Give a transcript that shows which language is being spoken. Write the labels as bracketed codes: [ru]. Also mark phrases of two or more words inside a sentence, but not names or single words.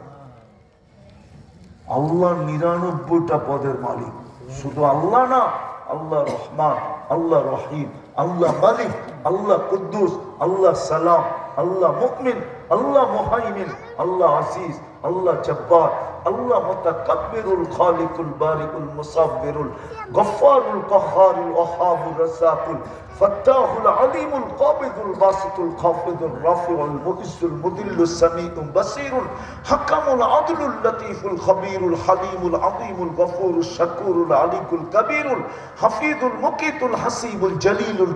[bn] আল্লাহ 99টা পদের মালিক। শুধু আল্লাহ না, আল্লাহ রহমান, আল্লাহ রহিম, আল্লাহ মালিক, আল্লাহ কুদ্দুস, আল্লাহ সালাম, আল্লাহ মুমিন, আল্লাহ মুহাইমিন, আল্লাহ আজিজ, আল্লাহ জব্বার, আল্লাহ মুতাকাব্বিরুল খালিকুল বারিকুল মুসাব্বিরুল গফফারুল কাহ্হারুল ওয়াহাবুর রাসাকুল ফাত্তাহুল আলিমুল কাবিদুল বাসিতুল খাফিদুর রাফিউল মুইসুল মুদিল্লুস সামিউল বাসিরুল হাকামুল আদলুল লতীফুল খবীরুল হালিমুল আযীমুল গফুরুশ শাকুরুল আলিকুল কবীরুল হাফিজুল মুকিতুল হাসিবুল জলিলুল